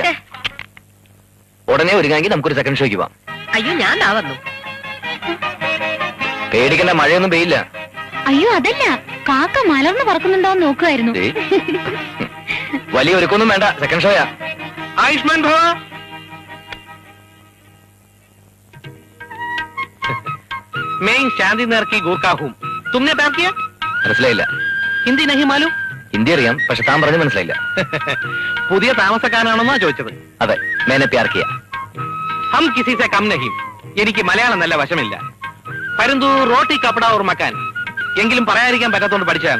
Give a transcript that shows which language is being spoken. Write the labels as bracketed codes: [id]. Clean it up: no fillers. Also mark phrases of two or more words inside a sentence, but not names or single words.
[ml] ഉടനെ ഒരുങ്ങാമെങ്കിൽ നമുക്കൊരു സെക്കൻഡ് ഷോയ്ക്ക് പോവാം. അയ്യോ, ഞാൻ വന്നു. പേടിക്കേണ്ട, മഴയൊന്നും പെയ്യില്ല. അയ്യോ അതല്ല, കാക്ക മലർന്ന് പറക്കുന്നുണ്ടോ എന്ന് നോക്കുമായിരുന്നു. വലിയ ഒരുക്കൊന്നും വേണ്ട, സെക്കൻഡ് ഷോയാ. [sa] आयुष्मान् भव. [hi] मैं शांति नगर की गोरखा हूँ. तुमने प्यार किया? [ml] മനസ്സിലായില്ല. [hi] हिंदी नहीं मालूम? [ml] ഹിന്ദി അറിയാം, പക്ഷെ താൻ പറഞ്ഞ് മനസ്സിലായില്ല. പുതിയ താമസക്കാരനാണെന്നാ ചോദിച്ചത്. [hi] അതെ, मैंने प्यार किया. हम किसी से कम नहीं. [ml] എനിക്ക് മലയാളം നല്ല വശമില്ല. [hi] परंतु रोटी कपड़ा और मकान [ml] എങ്കിലും പറയാതിരിക്കാൻ പറ്റാത്തോണ്ട് പഠിച്ചതാണ്.